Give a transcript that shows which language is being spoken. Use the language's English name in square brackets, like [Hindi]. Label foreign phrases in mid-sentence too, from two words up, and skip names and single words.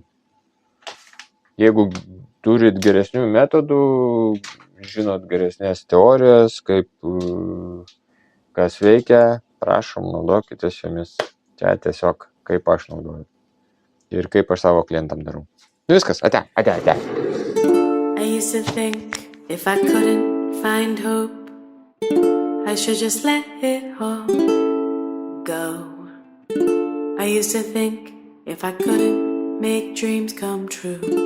[Lithuanian] Jeigu turit geresnių metodų, žinot geresnės teorijas, kaip kas veikia, prašom, naudokitės jomis. Čia tiesiog kaip aš naudoju. Ir kaip aš savo klientam darau. Viskas, ate. [English] I used to think if I couldn't find hope, I should just let it all go. I used to think if I couldn't make dreams come true.